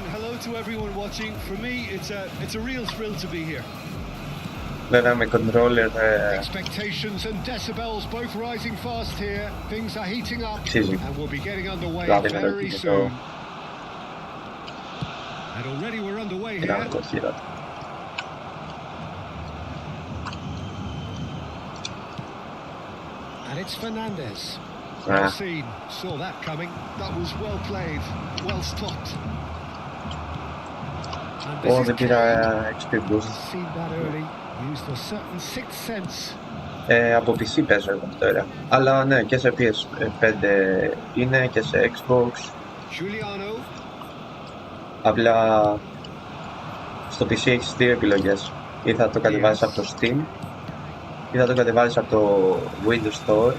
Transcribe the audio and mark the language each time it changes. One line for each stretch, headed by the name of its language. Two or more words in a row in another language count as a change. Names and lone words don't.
Greek: Βέβαια με controller αξίζει. Δηλαδή με το κινητό είναι άλλο χειρότερο.
English: And it's Fernandez. Well seen. Saw that coming. That was well played. Well stopped.
Greek: Ω, δεν πήρα
English: XP boost. Seen that early. Used a certain sixth sense.
Greek: Από PC παίζω εγώ τώρα. Αλλά ναι, και σε PS5 είναι και σε Xbox. Giuliano. Απλά στο PC έχεις δύο επιλογές. Ή θα το κατεβάσεις από το Steam, ή θα το κατεβάσεις από το Windows Store.